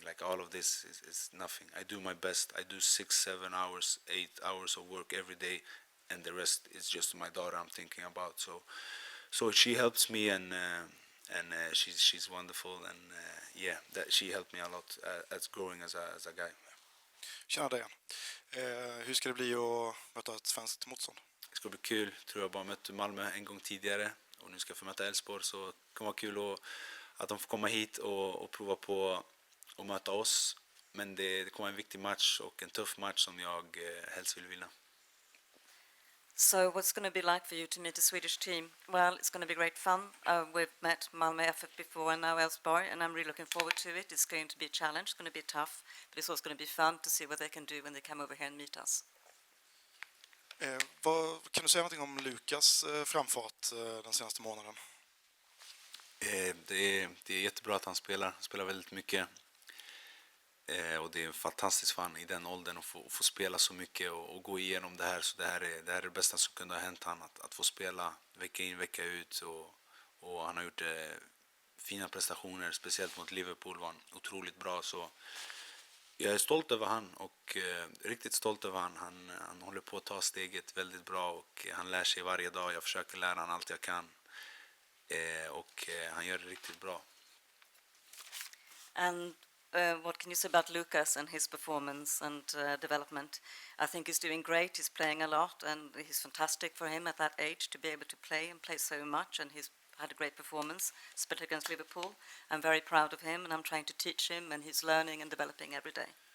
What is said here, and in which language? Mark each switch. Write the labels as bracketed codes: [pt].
[en] Like, all of this is nothing. I do my best. I do 6, 7 hours, 8 hours of work every day, and the rest is just my daughter I'm thinking about. So she helps me, and she's wonderful, and yeah, that she helped me a lot as growing as a guy. [sv] Tjena Dejan. Hur ska det bli att möta ett svenskt motstånd? Det ska bli kul. Tror jag bara mött Malmö en gång tidigare och nu ska jag få möta Elfsborg, så det kommer vara kul att de får komma hit och prova på att möta oss. Men det kommer en viktig match och en tuff match som jag helst vill vinna. [en] So what's going to be like for you to meet a Swedish team? Well, it's going to be great fun. We've met Malmö FF before and now Elfsborg, and I'm really looking forward to it. It's going to be a challenge, it's going to be tough, but it's also going to be fun to see what they can do when they come over here and meet us. [sv] Kan du säga någonting om Lukas framfart den senaste månaden? Det är jättebra att han spelar väldigt mycket. Och det är fantastiskt för han i den åldern att få spela så mycket och gå igenom det här. Så det här är det bästa som kunde ha hänt han, att få spela vecka in, vecka ut. Och han har gjort fina prestationer, speciellt mot Liverpool var han otroligt bra. Så jag är stolt över han och riktigt stolt över han. Han håller på att ta steget väldigt bra och han lär sig varje dag. Jag försöker lära han allt jag kan. Och han gör det riktigt bra. [en] And what can you say about Lucas and his performance and development? I think he's doing great. He's playing a lot, and he's fantastic for him at that age to be able to play and play so much. And he's had a great performance, especially against Liverpool. I'm very proud of him, and I'm trying to teach him, and he's learning and developing every day.